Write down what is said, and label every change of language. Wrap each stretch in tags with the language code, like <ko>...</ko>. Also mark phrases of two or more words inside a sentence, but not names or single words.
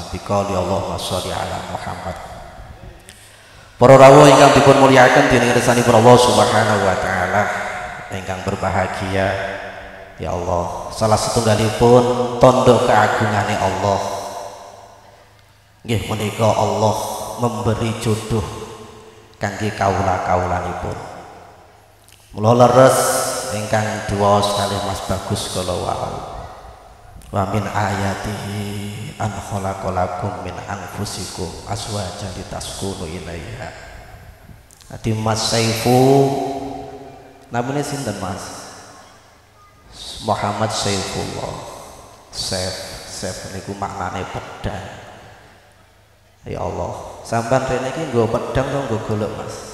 <ar>بقول اللهم صل على محمد.</ar> <jv>Para rawuh ingkang dipun mulyakaken dening ngersanipun Allah</jv> <ar>سبحانه وتعالى</ar> <jv>ingkang berbahagia,</jv> <ar>يا الله,</ar> <jv>salah setunggalipun tondo keagungane Allah nggih menika Allah</jv> <id>memberi jodoh</id> <jv>kangge kaula-kaulanipun. Mula leres ingkang diwaos kalih Mas Bagus kala wau.</jv> <ar>ومن آياته أن خلقلكم من أنفسكم أزواجا لتسكنوا إليها.</ar> <jv>Ati Mas Saifu namanya sinten Mas? Muhammad Saifullah. Saif niku maknane pedang. Ya Allah, sampean rene iki nggo pedang to nggo golok Mas?</jv>